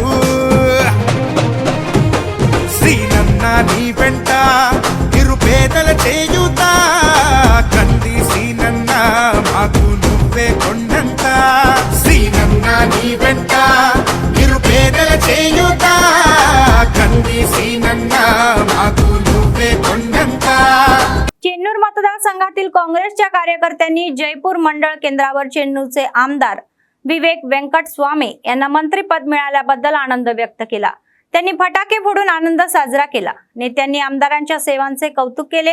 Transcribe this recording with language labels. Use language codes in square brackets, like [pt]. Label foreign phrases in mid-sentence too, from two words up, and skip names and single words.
[te] శ్రీనన్న నీ వెంట నిరుపేదల చేయుతా కంది శ్రీనన్న మాకు నువ్వే కొండంత శ్రీనన్న నీ వెంట నిరుపేదల చేయుతా కంది శ్రీనన్న మాకు నువ్వే కొండంత. [mr] चेन्नूर मतदारसंघातील काँग्रेसच्या कार्यकर्त्यांनी जयपूर मंडळ केंद्रावर चेन्नूरचे आमदार विवेक वेंकटस्वामी यांना मंत्रिपद मिळाल्याबद्दल आनंद व्यक्त केला. त्यांनी फटाके फोडून आनंद साजरा केला. नेत्यांनी आमदारांच्या सेवांचे कौतुक केले.